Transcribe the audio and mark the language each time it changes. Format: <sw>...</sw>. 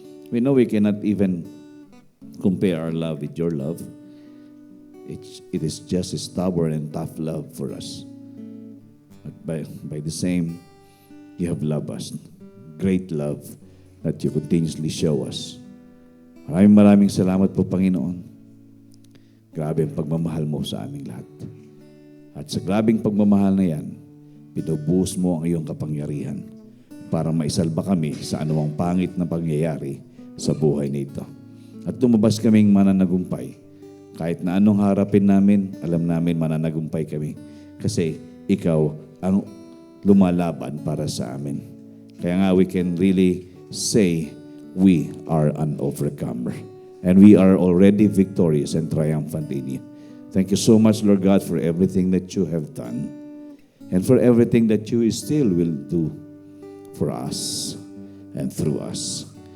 <en>We know we cannot even compare our love with your love. It is just a stubborn and tough love for us. But by the same, you have loved us. Great love that you continuously show us.</en> <tl>Maraming salamat po, Panginoon. Grabe ang pagmamahal mo sa aming lahat. At sa grabing pagmamahal na yan, binubuhos mo ang iyong kapangyarihan para maisalba kami sa anumang pangit na pangyayari sa buhay nito. At lumabas kaming mananagumpay. Kahit na anong harapin namin, alam namin mananagumpay kami. Kasi ikaw ang lumalaban para sa amin. Kaya nga</tl> <en>we can really say we are an overcomer. And we are already victorious and triumphant in you. Thank you so much, Lord God, for everything that you have done. And for everything that you still will do for us and through us.</en>